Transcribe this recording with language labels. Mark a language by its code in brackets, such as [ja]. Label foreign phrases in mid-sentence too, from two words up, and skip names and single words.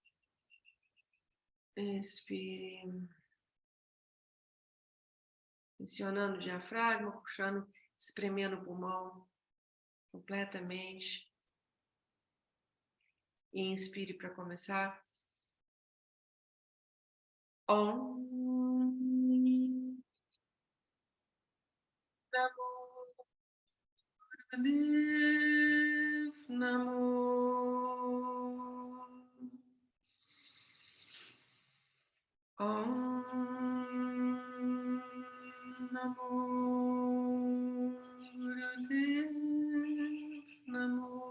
[pt] Expire. Tensionando o diafragma, puxando, espremendo o pulmão completamente. E inspire para começar. [sa] Om. Namo Gurudev Namo. Om Namo Gurudev Namo.